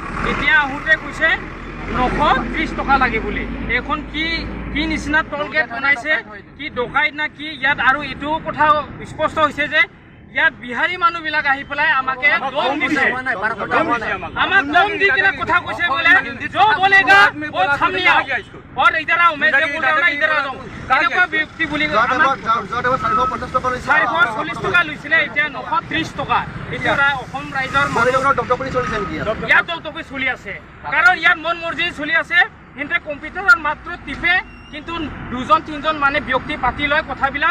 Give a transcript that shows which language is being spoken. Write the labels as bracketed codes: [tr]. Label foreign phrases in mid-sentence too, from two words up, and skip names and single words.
[as] এতিয়া আহোঁতে কৈছে 930 টকা লাগে বুলি। এইখন কি নিচিনা [en] toll gate [as] বনাইছে, কি ডকাইত না কি ইয়াত। আৰু এইটো কথা স্পষ্ট হৈছে যে ইয়াত বিহাৰী মানুহবিলাক আহি পেলাই আমাকে দম দিছে। আমাক দম দি কিনে কথা কৈছে বোলে [hi] जो बोलेगा वो सामने आओ और इधर आओ। मैं जो बोल रहा हूँ ना इधर आ जाओ। [as] এনেকুৱা ব্যক্তি বুলি 440 টকা লৈছিলে, এতিয়া 930 টকা। এতিয়া অসম ৰাইজৰ ইয়াত দপদপনি চলি আছে কাৰণ ইয়াত মন মৰ্জি চলি আছে। সিহঁতে কম্পিউটাৰত মাত্ৰ টিপে, কিন্তু 2-3জন মানে ব্যক্তি পাতি লয় কথাবিলাক।